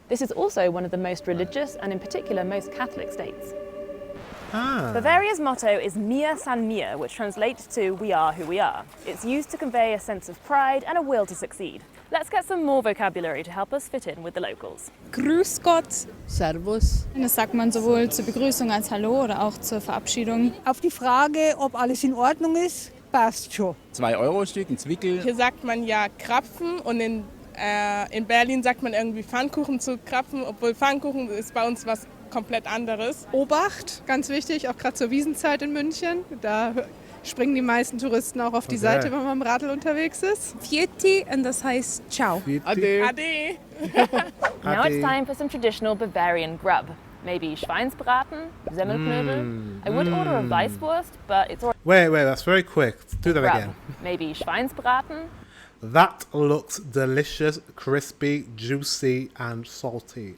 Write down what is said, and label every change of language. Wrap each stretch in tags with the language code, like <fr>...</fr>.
<en>This is also one of the most religious and in particular most Catholic states. Bavaria's motto is</en> <bar>Mir san mir,</bar> <en>which translates to we are who we are. It's used to convey a sense of pride and a will to succeed. Let's get some more vocabulary to help us fit in with the locals.</en> <de>Grüß Gott. Servus. Das sagt man sowohl zur Begrüßung als Hallo oder auch zur Verabschiedung. Auf die Frage, ob alles in Ordnung ist, passt schon. 2-Euro-Stück, ein Zwickel. Hier sagt man ja Krapfen und in Berlin sagt man irgendwie Pfannkuchen zu Krapfen, obwohl Pfannkuchen ist bei uns was komplett anderes. Obacht, ganz wichtig, auch gerade zur Wiesenzeit in München. Da springen die meisten Touristen auch auf die Seite, wenn man im Radl unterwegs ist. Vieti, und das heißt Ciao. Ade. Ade!</de> <en>Now it's time for some traditional Bavarian grub. Maybe Schweinsbraten, Semmelknödel. I would order a Weisswurst, but it's already Wait, that's very quick. Do that grub. again. Maybe Schweinsbraten. That looks delicious, crispy, juicy, and salty.</en>